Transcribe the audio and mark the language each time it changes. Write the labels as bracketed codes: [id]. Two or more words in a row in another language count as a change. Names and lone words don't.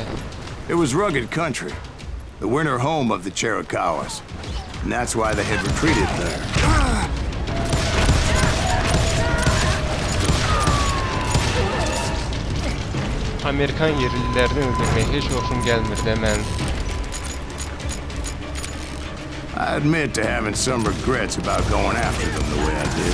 [en] It was rugged country, the winter home of the Chiricahuas, and that's why they had retreated there. [az] Amerikan yerlilərini öldürmək heç hoşum gəlmir də mən. [en] I admit to having some regrets about going after them the way I did.